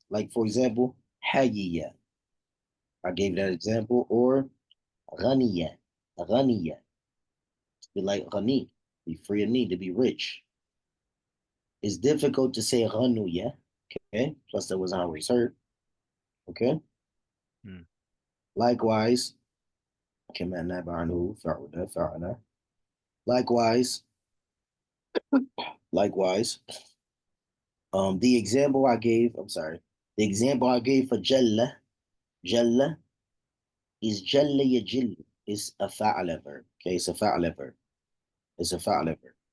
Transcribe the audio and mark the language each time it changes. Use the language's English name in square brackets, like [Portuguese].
[English] Like for example, hayya. I gave that example. Or ghaniya. Ghaniya. Be like ghani. Be free of need, to be rich. It's difficult to say ghanuya. Okay, plus that was always heard. Okay. Mm. [Arabic] Likewise, كما ناب عنه فعل. [English] Likewise, likewise, the example I gave, I'm sorry, the example I gave for Jalla, Jalla is Jalla Yajil, is a fa'ala verb. Okay, it's a fa'ala verb. It's a fa'ala verb.